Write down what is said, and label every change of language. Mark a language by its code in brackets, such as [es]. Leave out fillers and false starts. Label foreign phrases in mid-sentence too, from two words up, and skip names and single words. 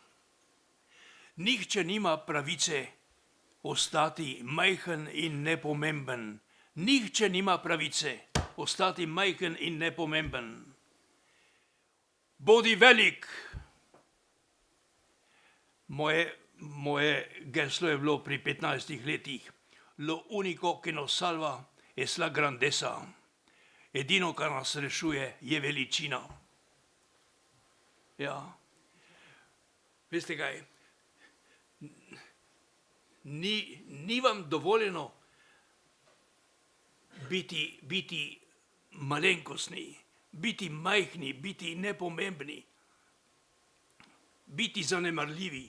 [sl] Nihče nima pravice ostati majhen in nepomemben. Nihče nima pravice ostati majhen in nepomemben. Bodi velik. Moje geslo je bilo pri 15 letih. [es] Lo único que nos salva es la grandeza. [sl] Edino, kar nas rešuje, je veličina. Ja. Veste kaj? Ni vam dovoljeno biti malenkostni, biti majhni, biti nepomembni, biti zanemarljivi.